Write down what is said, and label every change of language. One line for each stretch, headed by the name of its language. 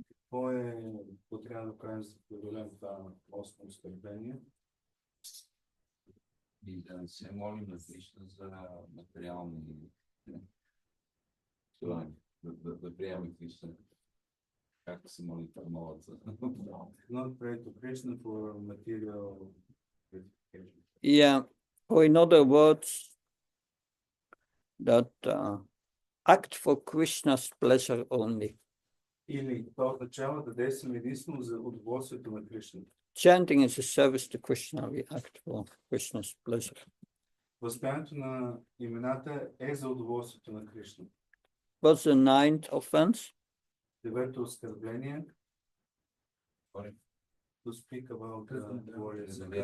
Bulgarian: Какво трябва да правим за да преодолеем това осмо оскърбление? И да се молим на Кришна за материални да приемем Кришна, както се моли това молят за.
English: Not pray to Krishna for material gratification. Yeah, or in other words, that act for Krishna's pleasure only.
Bulgarian: Или това означава да действаме единствено за удоволствието на Кришна.
English: Chanting is a service to Krishna. We act for Krishna's pleasure.
Bulgarian: Възпяването на имената е за удоволствието на Кришна.
English: What's the ninth offense?
Bulgarian: Девето оскърбление.
English: To speak about the glorious